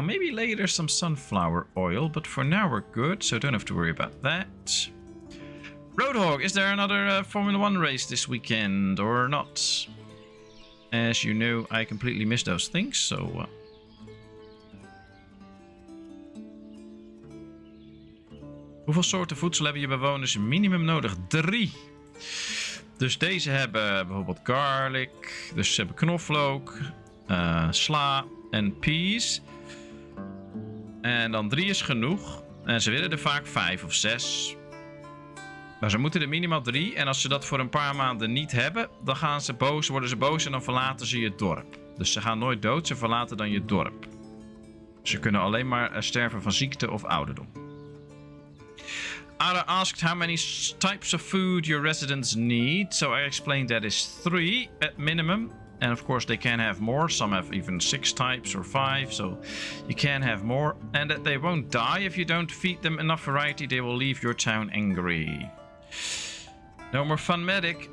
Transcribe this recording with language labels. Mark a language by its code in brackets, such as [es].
[en] Maybe later some sunflower oil, but for now we're good, so don't have to worry about that. Roadhog, is there another Formula 1 race this weekend or not? As you know, I completely miss those things, so... [nl] Hoeveel soorten voedsel hebben je bewoners minimum nodig? 3. Dus deze hebben bijvoorbeeld garlic, dus ze hebben knoflook, sla en peas. En dan 3 is genoeg. En ze willen er vaak 5 of 6. Maar ze moeten er minimaal 3. En als ze dat voor een paar maanden niet hebben, dan gaan ze boos, worden ze boos en dan verlaten ze je dorp. Dus ze gaan nooit dood, ze verlaten dan je dorp. Ze kunnen alleen maar sterven van ziekte of ouderdom. [en] Ara asked how many types of food your residents need. So I explained that is 3 at minimum. And of course they can have more. Some have even 6 types or 5. So you can have more. And that they won't die if you don't feed them enough variety. They will leave your town angry. No more fun medic.